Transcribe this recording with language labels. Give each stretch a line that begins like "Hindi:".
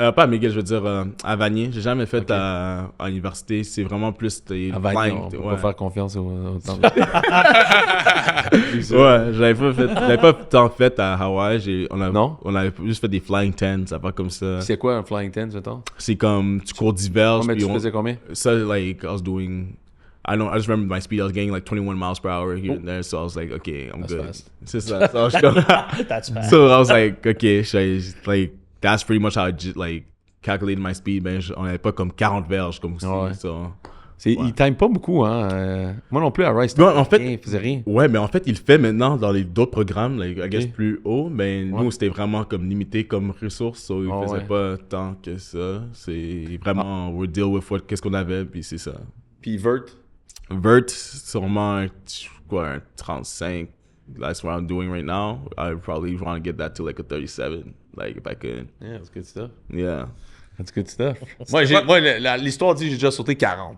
French: Pas à McGill, je veux dire à Vanier. J'ai jamais fait à l'université, c'est vraiment plus... À Vanier, on peut pas faire confiance au temps. Ouais, j'avais pas tant fait à Hawaï. On avait juste fait des flying tens, ça va comme ça. C'est quoi un flying ten, mettons? C'est comme, tu cours divers. Mais tu faisais combien? Ça,
English: I was doing... I just remember my speed. I was getting 21 miles per hour here and there, so I was like, okay, I'm good. Fast. It's just that. So That's fast. So I was like, okay, that's pretty much how I calculated my speed.
French: Ben, on avait pas comme 40 verges comme ça.
English: So,
French: il time pas beaucoup, hein. Moi non plus à Rice. En fait, il faisait rien. Ouais, mais en fait, il le fait maintenant dans d'autres programmes,
English: I guess
French: plus haut. Mais nous, c'était vraiment comme limité comme ressource, so il faisait pas tant que ça. C'est vraiment,
English: we deal with
French: qu'est-ce qu'on avait, puis c'est ça. Puis Vert, sûrement un 35.
English: That's what I'm doing right now. I probably want to get that to a 37, if I could. Yeah, that's good stuff. Yeah. That's good stuff.
French: Moi, l'histoire dit que j'ai déjà sauté 40.